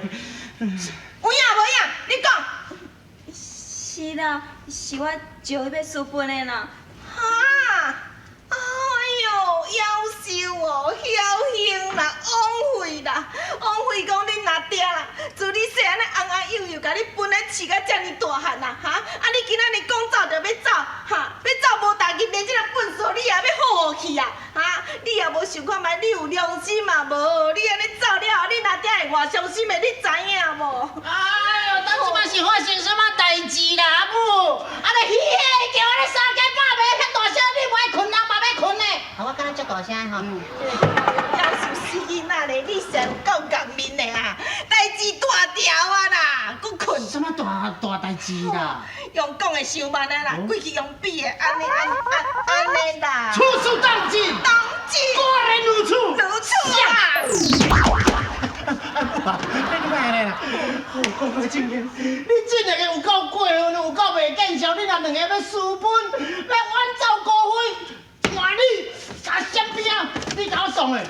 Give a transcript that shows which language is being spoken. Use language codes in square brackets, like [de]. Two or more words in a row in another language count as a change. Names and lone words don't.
[nan] 有影无影？你讲。是啦，是我招伊要私奔的啦。哈！哎呦，夭寿哦，侥幸啦，枉费啦，枉费讲你若爹啦，自你细汉咧红红幼幼，甲你分咧饲甲遮尔大汉啦，哈！啊你今仔日讲走就要走，哈！要走无代志，连这个本事你也要好去啊，哈！你也无想看卖，你有良心嘛无？你安尼走了后，你若爹会偌伤心的，你知影无？哎呦，咱即摆是发生什么代志啦，阿母？啊，你嘘叫我咧三更半暝遐大声，你无爱困，人嘛要困呢？啊，我敢若足大声吼。夭寿死囡仔咧，你是有够革命的啊！代志大条啊啦，搁困。什么大代志啦？用讲的伤慢啊啦，过去用比的安尼啦。处处当尽，果然如此。如此啊！你买咧啦？讲个真严，你这两个有够过分，有够袂见笑，你若两个要私奔，要远走高飞，换你甲身边啊，你甲我送的。